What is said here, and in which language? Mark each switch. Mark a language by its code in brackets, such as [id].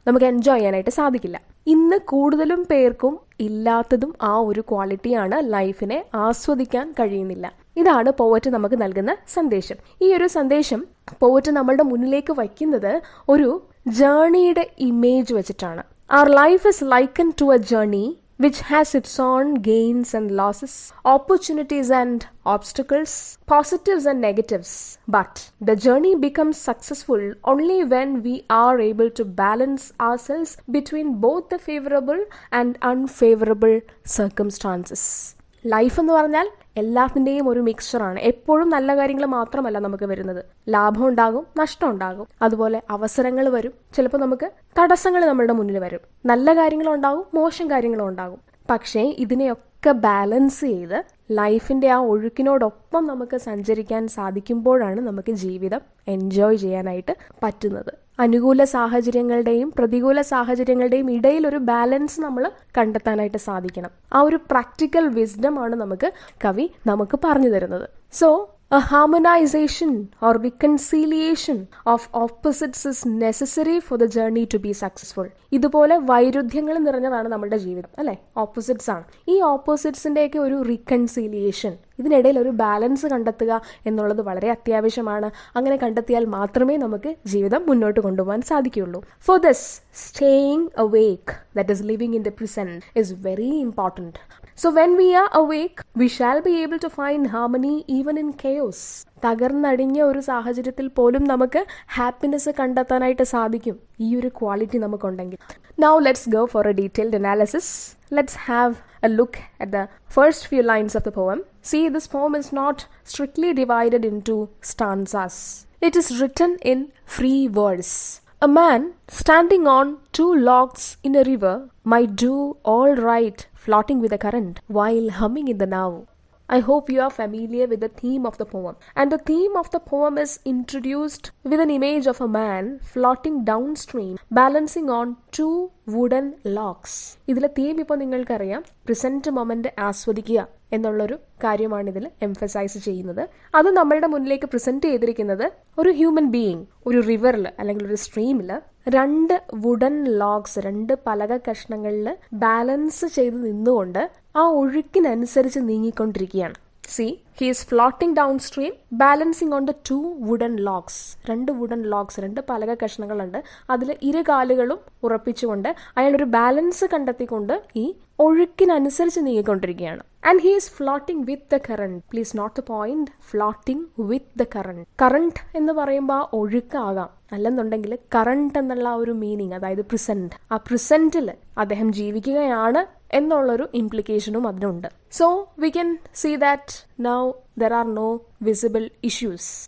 [ml] നമുക്ക് എൻജോയ് ചെയ്യാനായിട്ട് സാധിക്കില്ല. ഇന്ന് കൂടുതലും പേർക്കും ഇല്ലാത്തതും ആ ഒരു ക്വാളിറ്റിയാണ്. ലൈഫിനെ ആസ്വദിക്കാൻ കഴിയുന്നില്ല. ഇതാണ് പോവറ്റ് നമുക്ക് നൽകുന്ന സന്ദേശം. ഈ ഒരു സന്ദേശം പോവറ്റ് നമ്മളുടെ മുന്നിലേക്ക് വയ്ക്കുന്നത് ഒരു ജേർണിയുടെ ഇമേജ് വെച്ചിട്ടാണ്. [en] Our life is likened to a journey which has its own gains and losses, opportunities and obstacles, positives and negatives. But the journey becomes successful only when we are able to balance ourselves between both the favorable and unfavorable circumstances. [ml] Life എന്ന് പറഞ്ഞാൽ എല്ലാത്തിൻ്റെയും ഒരു മിക്സ്ചറാണ്. എപ്പോഴും നല്ല കാര്യങ്ങൾ മാത്രമല്ല നമുക്ക് വരുന്നത്. ലാഭം ഉണ്ടാകും, നഷ്ടം ഉണ്ടാകും, അതുപോലെ അവസരങ്ങൾ വരും. ചിലപ്പോൾ നമുക്ക് തടസ്സങ്ങൾ നമ്മളുടെ മുന്നിൽ വരും. നല്ല കാര്യങ്ങളും ഉണ്ടാകും, മോശം കാര്യങ്ങളും ഉണ്ടാകും. പക്ഷേ ഇതിനെയൊക്കെ ബാലൻസ് ചെയ്ത് ലൈഫിന്റെ ആ ഒഴുക്കിനോടൊപ്പം നമുക്ക് സഞ്ചരിക്കാൻ സാധിക്കുമ്പോഴാണ് നമുക്ക് ജീവിതം എൻജോയ് ചെയ്യാനായിട്ട് പറ്റുന്നത്. അനുകൂല സാഹചര്യങ്ങളുടെയും പ്രതികൂല സാഹചര്യങ്ങളുടെയും ഇടയിൽ ഒരു ബാലൻസ് നമ്മൾ കണ്ടെത്താനായിട്ട് സാധിക്കണം. ആ ഒരു പ്രാക്ടിക്കൽ വിസ്ഡം ആണ് നമുക്ക് കവി നമുക്ക് പറഞ്ഞു തരുന്നത്. [en] So a harmonization or reconciliation of opposites is necessary for the journey to be successful. [ml] ഇതുപോലെ വൈരുദ്ധ്യങ്ങൾ നിറഞ്ഞതാണ് നമ്മുടെ ജീവിതം, അല്ലെ? ഓപ്പോസിറ്റ്സ് ആണ്. ഈ ഓപ്പോസിറ്റ്സിന്റെയൊക്കെ ഒരു റീകൺസീലിയേഷൻ, ഇതിനിടയിൽ ഒരു ബാലൻസ് കണ്ടെത്തുക എന്നുള്ളത് വളരെ അത്യാവശ്യമാണ്. അങ്ങനെ കണ്ടെത്തിയാൽ മാത്രമേ നമുക്ക് ജീവിതം മുന്നോട്ട് കൊണ്ടുപോകാൻ സാധിക്കുകയുള്ളൂ. [en] For this, staying awake, that is living in the present, is very important. So when we are awake, we shall be able to find harmony even in chaos. [ml] തകർന്നടിഞ്ഞ ഒരു സാഹചര്യത്തിൽ പോലും നമുക്ക് ഹാപ്പിനെസ് കണ്ടെത്താനായിട്ട് സാധിക്കും ഈ ഒരു quality നമുക്കുണ്ടെങ്കിൽ. [en] Now let's go for a detailed analysis. Let's have a look at the first few lines of the poem. See, this poem is not strictly divided into stanzas. It is written in free verse. A man standing on 2 logs in a river might do all right floating with the current while humming in the now. I hope you are familiar with the theme of the poem. And the theme of the poem is introduced with an image of a man floating downstream, balancing on 2 wooden logs. [ml] ഇതിലെ theme ഇപ്പോൾ നിങ്ങൾക്കറിയാം, present moment ആസ്വദിക്കുക എന്നുള്ളൊരു കാര്യമാണ് ഇതിൽ emphasise ചെയ്യുന്നത്. അത് നമ്മളുടെ മുന്നിലേക്ക് പ്രസന്റ് ചെയ്തിരിക്കുന്നത് ഒരു ഹ്യൂമൻ ബീയിങ് ഒരു റിവറിൽ അല്ലെങ്കിൽ ഒരു സ്ട്രീമിൽ 2 വുഡൻ ലോഗ്സ്, 2 പലക കഷ്ണങ്ങളിൽ ബാലൻസ് ചെയ്ത് നിന്നുകൊണ്ട് ആ ഒഴുക്കിനനുസരിച്ച് നീങ്ങിക്കൊണ്ടിരിക്കുകയാണ്. [en] See, he is floating downstream, balancing on the 2 wooden logs. [ml] 2 wooden logs, 2 പലക കഷ്ണങ്ങളുണ്ട്. അതിൽ ഇരുകാലുകളും ഉറപ്പിച്ചുകൊണ്ട് അയാൾ ഒരു ബാലൻസ് കണ്ടെത്തിക്കൊണ്ട് ഈ ഒഴുക്കിനനുസരിച്ച് നീങ്ങിക്കൊണ്ടിരിക്കുകയാണ്. [en] And he is floating with the current. Please note the point, floating with the current. [ml] Current എന്ന് പറയുമ്പോൾ ആ ഒഴുക്കാകാം, അല്ലെന്നുണ്ടെങ്കിൽ കറണ്ട് എന്നുള്ള ഒരു മീനിങ്, അതായത് പ്രിസന്റ്, ആ പ്രിസന്റിൽ അദ്ദേഹം ജീവിക്കുകയാണ് എന്നുള്ളൊരു ഇംപ്ലിക്കേഷനും അതിനുണ്ട്. [en] So we can see that now there are no visible issues.